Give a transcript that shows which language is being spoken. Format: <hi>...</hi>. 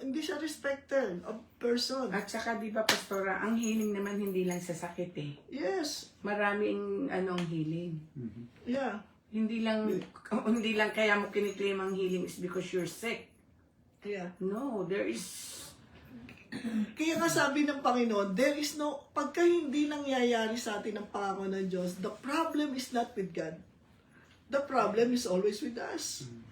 <tl>Hindi siya</tl> <en>respecter of person.</en> <tl>At saka di ba, pastora, ang healing naman hindi lang sa sakit eh.</tl> <en>Yes.</en> <tl>Maraming ang healing.</tl> <en>Yeah.</en> <tl>Hindi lang kaya mo kiniklaim ang healing</tl> <en>is because you're sick. Yeah. No, there is...</en> <tl>Kaya nga sabi ng Panginoon,</tl> <en>there is no,</en> <tl>pagka hindi nangyayari sa atin ang pangako ng Diyos,</tl> <en>the problem is not with God. The problem is always with us.</en>